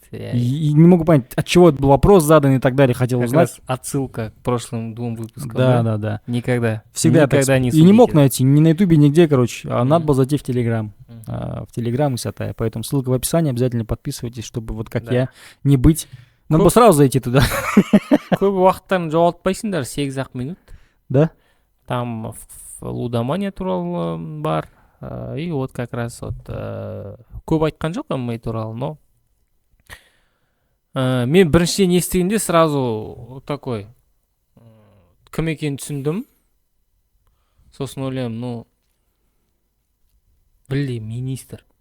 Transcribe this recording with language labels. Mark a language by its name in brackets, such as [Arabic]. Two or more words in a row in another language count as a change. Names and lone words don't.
[Russian] И не могу понять, от чего был вопрос задан и так далее, хотел узнать. Как раз отсылка к прошлым 2 выпускам. Да. Никогда. Всегда не и не мог найти, ни на Ютубе, нигде, а надо было зайти в Телеграм. В Телеграм и Сатая. Поэтому ссылка в описании, обязательно подписывайтесь, чтобы вот как я не быть. Надо было сразу зайти туда. [Kazakh] Көп уақыттарын жоғалтпайсыңдар, 8-ақ минут. Да? Там лудомания туралы бар. [Russian] И вот как раз [Kazakh] көп айтқан жоқ ММА туралы, но мен біріншіден естігенде [Russian] сразу такой [Kazakh] кім екенін түсіндім. Сосын ойлаймын, министр.